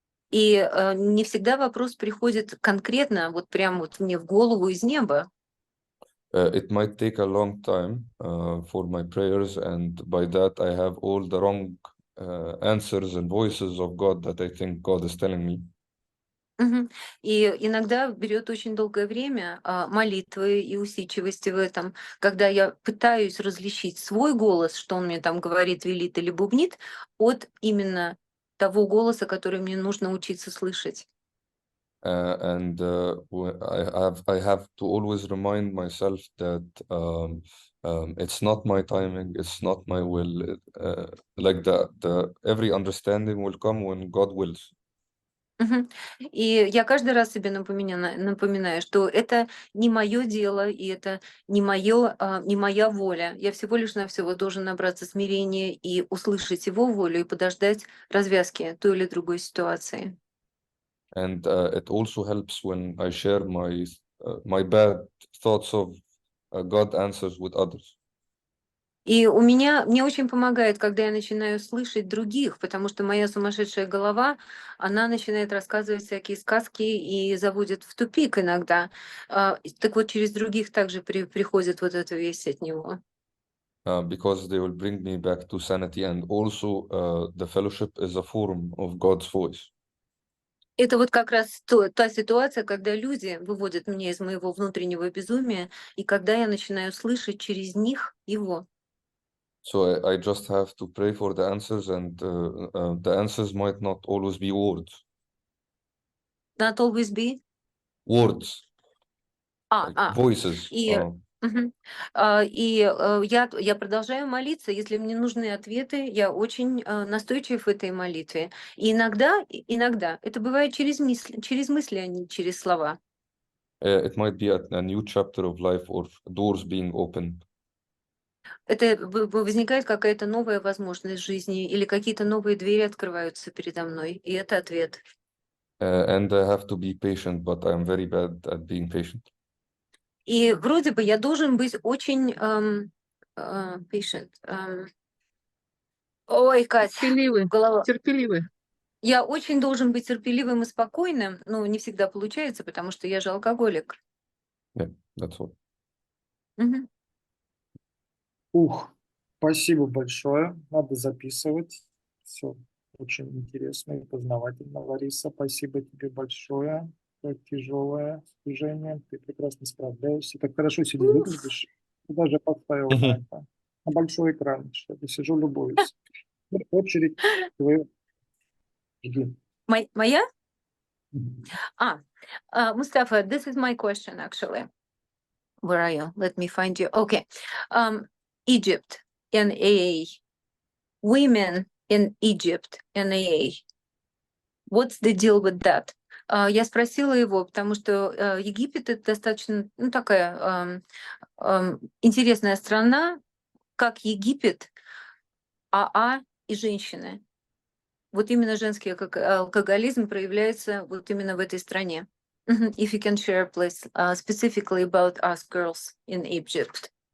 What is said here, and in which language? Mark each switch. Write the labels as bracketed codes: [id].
[ru] И не всегда вопрос приходит конкретно, вот прям вот мне в голову из неба. [en] It might take a long time for my prayers, and by that I have all the wrong answers and voices of God that I think God is telling me. Мгм. [ru] И иногда берет очень долгое время молитвы и усидчивости в этом, когда я пытаюсь различить свой голос, что он мне там говорит, велит или бубнит, от именно того голоса, который мне нужно учиться слышать. [en] And I have to always remind myself that It's not my timing, it's not my will. Like the every understanding will come when God wills. Мгм. [ru] И я каждый раз себе напоминаю, что это не мое дело, и это не моя воля. Я всего лишь навсего должен набраться смирения и услышать его волю и подождать развязки той или другой ситуации. [en] And it also helps when I share my bad thoughts of God answers with others. [ru] И мне очень помогает, когда я начинаю слышать других, потому что моя сумасшедшая голова, она начинает рассказывать всякие сказки и заводит в тупик иногда. Так вот, через других также приходит вот эта весть от него. [en] Because they will bring me back to sanity, and also the fellowship is a form of God's voice. [ru] Это вот как раз та ситуация, когда люди выводят меня из моего внутреннего безумия, и когда я начинаю слышать через них его. [en] So I just have to pray for the answers, and the answers might not always be words. Not always be. Words, like voices. [ru] И, мгм. Я продолжаю молиться. Если мне нужны ответы, я очень настойчив в этой молитве. И иногда это бывает через мысли, а не через слова. [en] It might be a new chapter of life or doors being opened. [ru] Это возникает какая-то новая возможность жизни или какие-то новые двери открываются передо мной, и это ответ. [en] And I have to be patient, but I'm very bad at being patient. [ru] И вроде бы я должен быть очень patient. Ой, Кать, Терпеливы, голова. терпеливы. Я очень должен быть терпеливым и спокойным, но не всегда получается, потому что я же алкоголик. [en] Yeah, that's all. Мгм. [ru] Спасибо большое. Надо записывать. Все очень интересно и познавательно, Лариса. Спасибо тебе большое. Это тяжелое движение. Ты прекрасно справляешься. Так хорошо сегодня выглядишь. Ты даже поставила на это. На большой экран. Что я сижу, любуюсь. Очередь твою. Жди. Моя? Мгм. [en] Мустафа, this is my question actually. Where are you? Let me find you. Okay. Egypt and AA. Women in Egypt and AA. What's the deal with that? [ru] Я спросила его, потому что Египет — это достаточно, такая интересная страна, как Египет, АА и женщины. Вот именно женский алкоголизм проявляется вот именно в этой стране. [en] If you can share, please, specifically about us girls in Egypt.